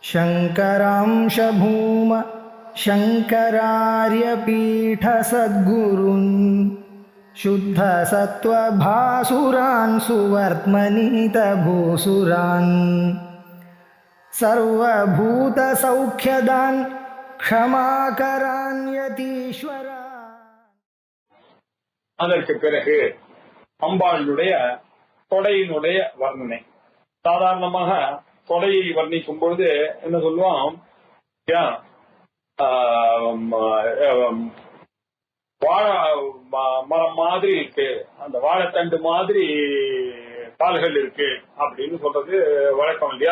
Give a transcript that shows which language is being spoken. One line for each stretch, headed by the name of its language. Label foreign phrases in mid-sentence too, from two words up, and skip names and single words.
Sanskrit: शङ्करांश भूम शङ्करार्यपीठसद्गुरून् शुद्धसत्त्वभासुरान् सुवर्त्मनीतभूसुरान् सर्वभूतसौख्यदान् क्षमाकरान् यतीश्वरान्.
Tamil: அதற்கு பிறகு அம்பாளுடைய தொடையினுடைய வர்ணனை. சாதாரணமாக தொடையை வர்ணிக்கும் பொழுது என்ன சொல்லுவோம், வாழை மரம் மாதிரி இருக்கு, அந்த வாழைத்தண்டு மாதிரி கால்கள் இருக்கு அப்படின்னு சொல்றது வழக்கம் இல்லையா.